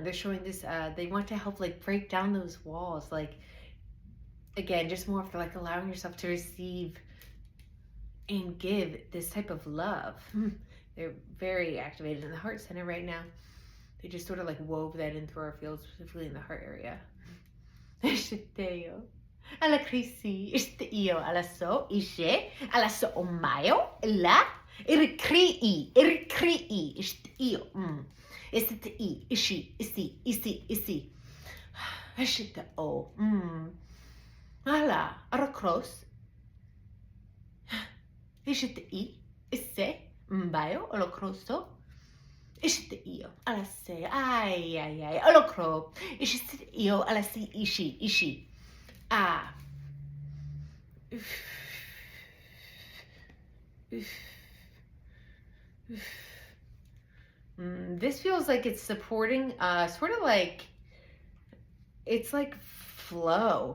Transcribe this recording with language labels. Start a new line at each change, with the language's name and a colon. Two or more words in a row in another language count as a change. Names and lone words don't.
English: They're showing this, they want to help like break down those walls. Like, again, just more for like allowing yourself to receive and give this type of love. They're very activated in the heart center right now. They just sort of like wove that in through our field, specifically in the heart area. Alla krisi işte io alla so ishe alla so omayo la irkrii işte io işte I ishi isi işte o alla aracross işte I isse mbayo alocrosso işte io alla se ai alocro işte io alla si ishi. Ah. This feels like it's supporting, sort of like, it's like flow.